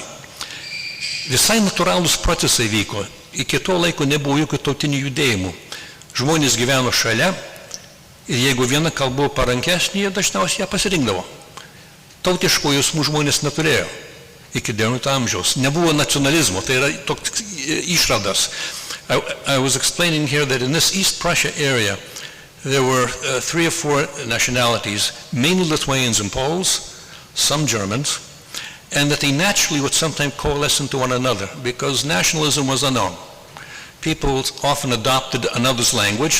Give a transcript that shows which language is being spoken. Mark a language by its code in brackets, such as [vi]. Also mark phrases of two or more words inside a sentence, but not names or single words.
[lt] Visai natūralūs procesai vyko, iki to laiko nebuvo jokių tautinių judėjimų. Žmonės gyveno šalia ir jeigu viena kalba buvo parankesnė, jie dažniausiai ją pasirinkdavo. Tautiškų jausmų žmonės neturėjo iki 19 amžiaus. Nebuvo nacionalizmo, tai yra toks išradas. [en] I was explaining here that in this East Prussia area, there were 3 or 4 nationalities, mainly Lithuanians and Poles, some Germans, and that they naturally would sometimes coalesce into one another because nationalism was unknown. People often adopted another's language.